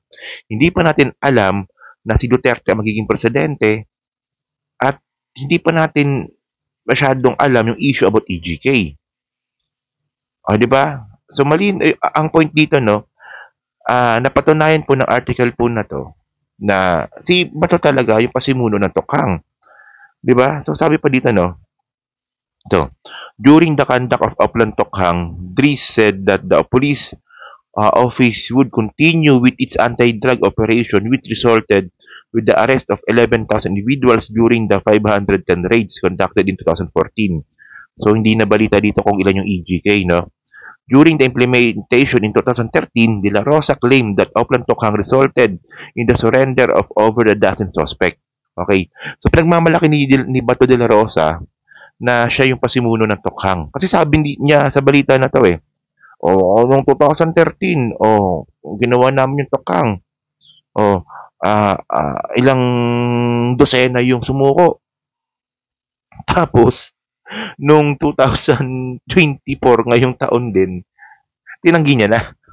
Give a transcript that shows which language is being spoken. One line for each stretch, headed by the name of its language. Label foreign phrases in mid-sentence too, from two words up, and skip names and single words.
Filipino: Hindi pa natin alam na si Duterte ang magiging presidente at hindi pa natin masyadong alam yung
English: issue about EJK.
Filipino: Di ba? So, ang point dito, napatunayan po ng article po na to na si Bato talaga yung pasimuno ng Tokhang. Di ba? So, sabi pa dito,
English: during the conduct of Oplan Tokhang, Dries said that the police office would continue with its anti-drug operation, which resulted with the arrest of 11,000 individuals during the 510 raids conducted in 2014. So,
Filipino: hindi na balita dito kung ilan yung EJK,
English: During the implementation in 2013, De La Rosa claimed that Oplan Tokhang resulted in the surrender of over a dozen suspects. Okay? So,
Filipino: pinagmamalaki ni Bato de la Rosa na siya yung pasimuno ng Tokhang. Kasi sabi niya sa balita na to noong 2013, ginawa namin yung Tokhang. Ilang dosena yung sumuko. Tapos, nung 2024, ngayong taon din, tinanggi niya na.